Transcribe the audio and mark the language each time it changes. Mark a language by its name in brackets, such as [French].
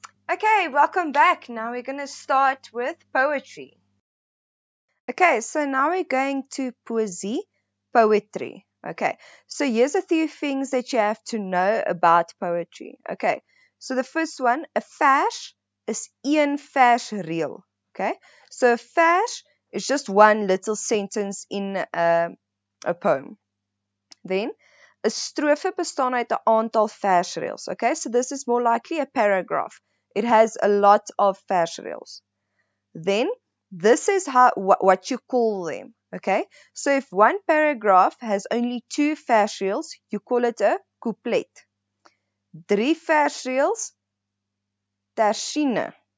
[English] Okay, welcome back. Now we're going to start with poetry. Okay, so now we're going to poetry. Okay, so here's a few things that you have to know about poetry. Okay, so the first one, a vers is [Afrikaans] een versreel. [English] Okay, so a vers is just one little sentence in a poem. [Afrikaans] Then, 'n strofe bestaan uit 'n aantal versreëls. [English] Okay, so this is more likely a paragraph. It has a lot of versreëls. Then, this is what you call them. Okay, so if one paragraph has only 2 versreëls, you call it a couplet. 3 versreëls, tersine.